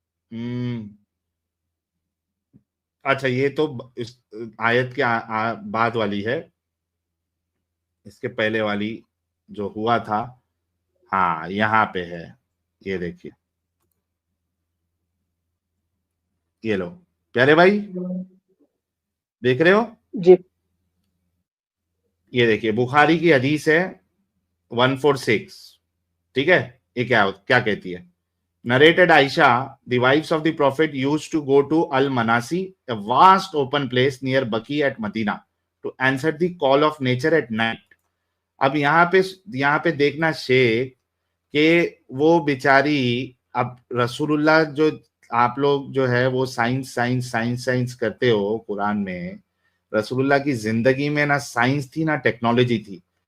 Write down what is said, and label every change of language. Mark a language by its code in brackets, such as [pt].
[hi] हम्म, अच्छा ये तो इस आयत के बाद वाली है, इसके पहले वाली जो हुआ था, हाँ यहाँ पे है। ये देखिए, ये लो प्यारे भाई, देख रहे हो? जी ये देखिए बुखारी की हदीस है 146, ठीक है। ये क्या क्या कहती है? [en] Narrated Aisha, the wives of the Prophet used to go to Al Manasi, a vast open place near Baqi at Medina, to answer the call of nature at night. [hi] अब यहाँ पे देखना शेख कि वो बेचारी, अब रसूलुल्लाह जो, आप लोग जो है वो साइंस साइंस साइंस साइंस करते हो कुरान में, रसूलुल्लाह की जिंदगी में ना साइंस थी ना टेक्नोलॉजी थी।